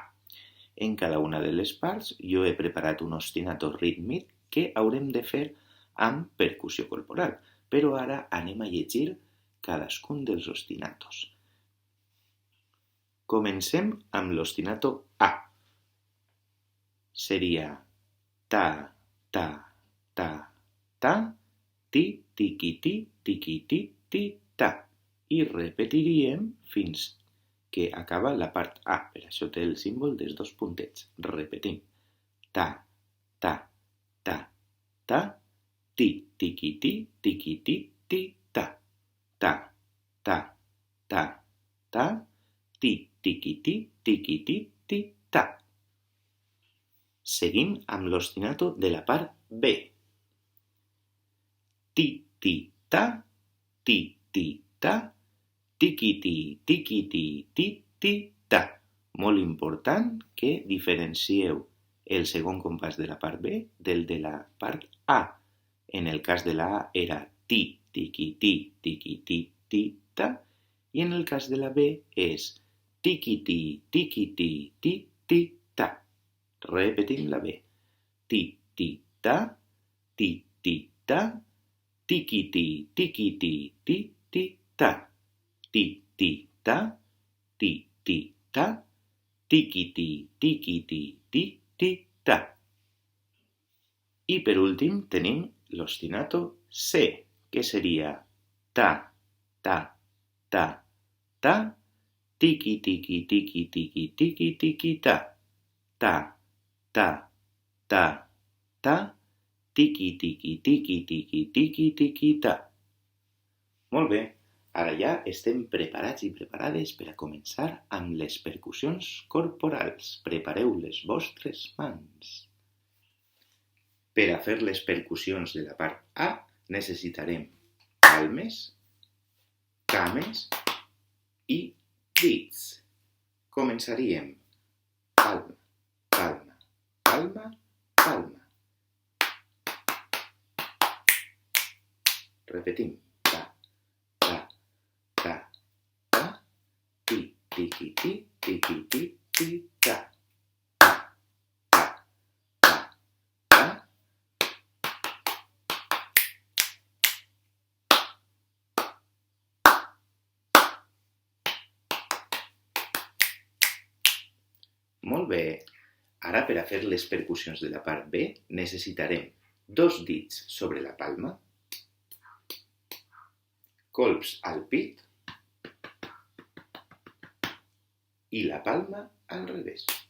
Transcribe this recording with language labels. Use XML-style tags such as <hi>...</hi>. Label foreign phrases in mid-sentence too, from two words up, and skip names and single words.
<ca>En cada una de les parts jo he preparat un ostinato rítmic que haurem de fer amb percussió corporal, però ara anem a llegir cadascun dels ostinatos. Comencem amb l'ostinato A. Seria ta, ta, ta, ta, ti, tiqui, ti, ta. I repetiríem fins que acaba la part A. Per això té el símbol dels 2 puntets. Repetim. Ta, ta, ta, ta, ti, tiqui, ti, ta. Ta, ta, ta, ta, ti, tiqui, ti, ta. Seguim amb l'ostinato de la part B. Ti, ti, ta, tiqui, ta. Molt important que diferencieu el segon compàs de la part B del de la part A. En el cas de la A era ti, tiqui, ta, i en el cas de la B és tiqui, ta. Repetim la B. Ti, ta, ta, tiqui, ta. Ti, ta, ta, tiqui, ta. I per últim tenim l'ostinato C, que seria ta, ta, tiqui, ta. Ta, ta, tiqui, ta. Molt bé, ara ja estem preparats i preparades per a començar amb les percussions corporals. Prepareu les vostres mans. Per a fer les percussions de la part A necessitarem palmes, cames i dits. Començaríem palma, palma, palma, palma. Repetim. Ta, ta, ta, ta, ti, tiqui, ta. Ta, ta, ta, ta. Molt bé. Ara, per a fer les percussions de la part B, necessitarem 2 dits sobre la palma, colps al pit i la palma al revés.</ca>